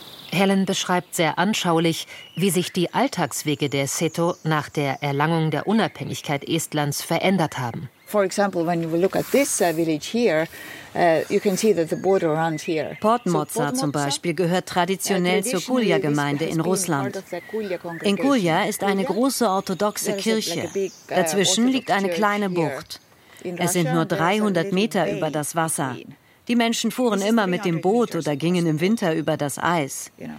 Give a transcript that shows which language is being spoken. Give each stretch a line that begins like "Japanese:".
German: Helen beschreibt sehr anschaulich, wie sich die Alltagswege der Seto nach der Erlangung der Unabhängigkeit Estlands verändert haben.
English: For example, when you look at this village here, you can see that the border runs here.
German: Podmoza zum Beispiel gehört traditionell zur Kulja-Gemeinde in Russland. In Kulja ist eine große orthodoxe Kirche. Dazwischen liegt eine kleine Bucht. Es sind nur 300 Meter über das Wasser. Die Menschen fuhren immer mit dem Boot oder gingen im Winter über das Eis.